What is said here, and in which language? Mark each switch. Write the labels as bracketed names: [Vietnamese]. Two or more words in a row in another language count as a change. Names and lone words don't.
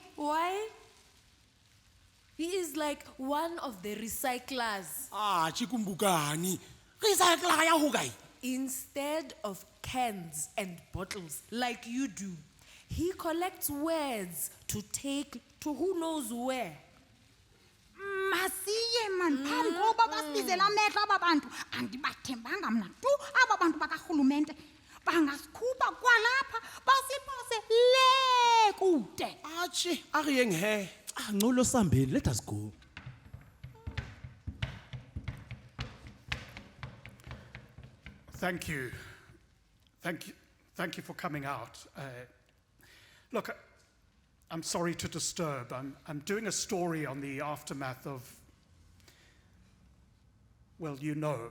[English] Why? He is like one of the recyclers. [Southern Sotho] Chikumbukani. Recycler ya ho kae? [English] Instead of cans and bottles like you do, he collects words to take to who knows where. [Xhosa] Masiye man phambi kokuba basibizela amehlo aba bantu andibathembanga mna tu aba bantu bakarhulumente bangasikhupha kwalapha basipose le kude. [Southern Sotho] Achi, a re yeng he. Nolo Sambeni, [English] let us go. Thank you. Thank you for coming out. Look, I'm sorry to disturb. I'm doing a story on the aftermath of, well, you know.